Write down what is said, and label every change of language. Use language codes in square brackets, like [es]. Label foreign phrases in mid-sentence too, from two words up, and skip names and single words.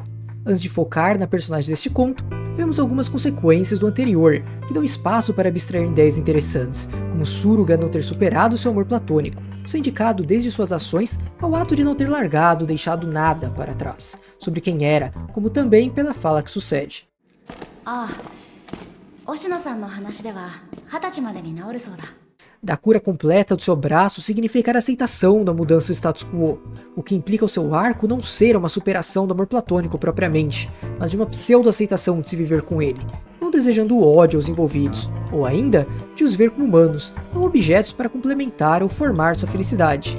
[pt] Antes de focar na personagem deste conto, vemos algumas consequências do anterior, que dão espaço para abstrair ideias interessantes, como Suruga não ter superado seu amor platônico, sendo indicado desde suas ações ao ato de não ter largado ou deixado nada para trás, sobre quem era, como também pela fala que sucede. [ja] 忍野さんの話では20までに治るそうだ. [pt] Da cura completa do seu braço significar a aceitação da mudança do status quo, o que implica o seu arco não ser uma superação do amor platônico propriamente, mas de uma pseudo-aceitação de se viver com ele, não desejando o ódio aos envolvidos, ou ainda de os ver como humanos, não objetos para complementar ou formar sua felicidade.